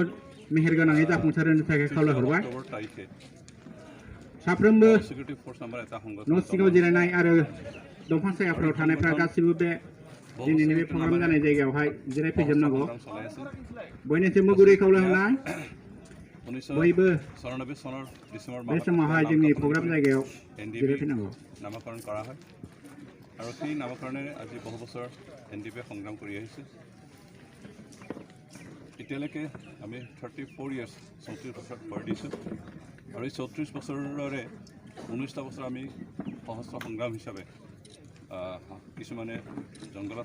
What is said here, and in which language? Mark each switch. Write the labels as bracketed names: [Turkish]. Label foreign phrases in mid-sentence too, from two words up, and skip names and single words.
[Bodo] मेहेरगोनाङै जाफुंसारहोनो थाखाय खावलायहरबाय साफ्रोमबो न' सिङाव जिरायनाय आरो दंफां सायाफोराव थानायफ्रा गासिबो बे दिनैनि बे प्रग्राम जानाय जायगायावहाय जिरायफैजोबनांगौ बयनिसिमबो गुरै खावलायहरनाय बयबो बे समावहाय जोंनि प्रग्राम जायगायाव जिरायफैनांगौ [Assamese] নামাকৰণ কৰা হয় আৰু সেই নামকৰণেৰে আজি বহু বছৰ এনডিপিয়ে সংগ্ৰাম কৰি আহিছে এতিয়ালৈকে আমি 34 ইয়াৰ্ছ 34 বছৰ ভৰ দিছোঁ আৰু এই 34 বছৰৰে 19টা বছৰ আমি সহস্ৰ সংগ্ৰাম হিচাপে কিছুমানে জংগলত